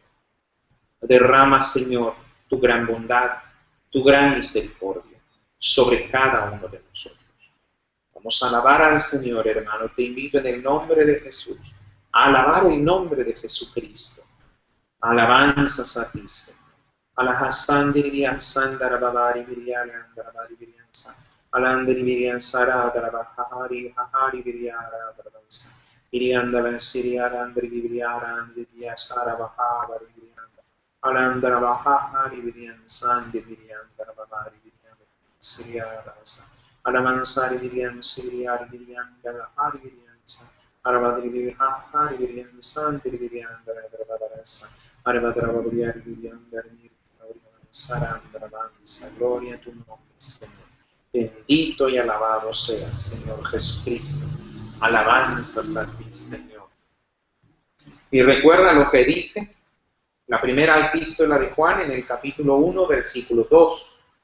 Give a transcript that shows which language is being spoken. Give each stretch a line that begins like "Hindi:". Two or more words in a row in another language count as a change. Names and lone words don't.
Spanish: Derrama, Señor, tu gran bondad, tu gran misericordia sobre cada uno de nosotros. Vamos a alabar al Señor, hermano. Te invito en el nombre de Jesús a alabar el nombre de Jesucristo. Alabanzas a ti, Señor. Alahasandiri Sandara Babari Viriana Darabari Viriansa. Alandri Viriansara Darabahari Hahari Viriara Darabasa. Viriandala Siriara Andri Viriara Andri Sara Bahabari Virianda. Alandra Bahari Viriansandi Viriandara Babari Virianda Siriara Rasa. Alamansari Virian Siriari Virianda Hari Viriansa. Arabadri Viriahari Viriansandi Virianda Darabasa. Arabadra Viriari Virianda Gloria a tu nombre, Señor. Bendito y alabado seas, Señor Jesucristo. Alabanzas a ti, Señor. Y recuerda lo que dice la primera epístola de Juan en el capítulo 1, versículo 2.